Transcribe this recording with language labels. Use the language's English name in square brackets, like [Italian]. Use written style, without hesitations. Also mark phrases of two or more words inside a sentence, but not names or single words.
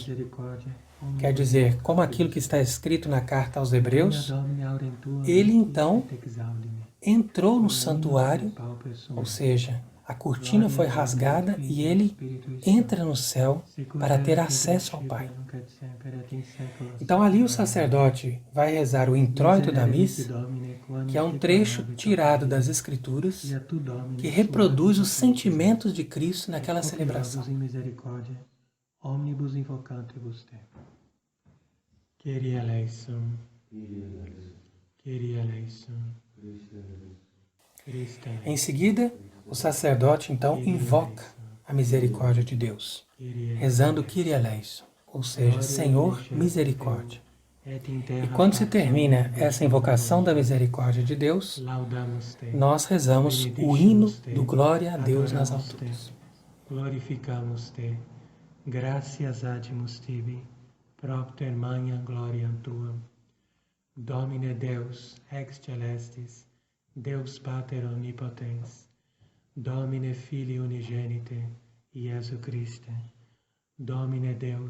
[Portuguese] Quer dizer, como aquilo que está escrito na carta aos Hebreus, ele então entrou no santuário, ou seja, a cortina foi rasgada e ele entra no céu para ter acesso ao Pai. Então ali o sacerdote vai rezar o introito da missa, que é um trecho tirado das Escrituras, que reproduz os sentimentos de Cristo naquela celebração. [Greek] Kyrie eleison. Kyrie eleison. [Portuguese] Em seguida, o sacerdote então invoca a misericórdia de Deus, rezando [Greek] Kyrie eleison, [Portuguese] ou seja, Senhor, misericórdia. E quando se termina essa invocação da misericórdia de Deus, nós rezamos o hino do Glória a Deus nas alturas. [Latin] Glorificamos-te, gracias agimus tibi, propter magna gloriam tuam. Domine Deus, ex celestis, Deus Pater omnipotens, Domine Filii unigenite, Iesu Christe, Domine Deus,